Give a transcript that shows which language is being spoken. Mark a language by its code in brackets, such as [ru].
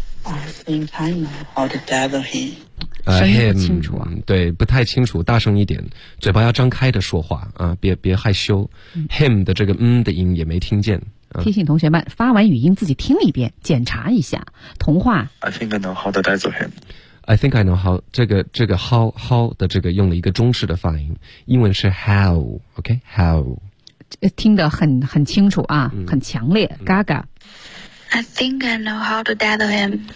[en] I think I know how to dazzle him、 [zh] 声音不清楚啊。 him, 对，不太清楚，大声一点，嘴巴要张开的说话、别害羞、him 的这个嗯的音也没听见。提醒同学们发完语音自己听一遍检查一下同话。 [en] I think I know how to dazzle him。 I think I know how [zh] 这个 how 的这个用了一个中式的发音，英文是 how。OK how 听得很清楚啊、很强烈。Gaga [en] I think I know how to dazzle him。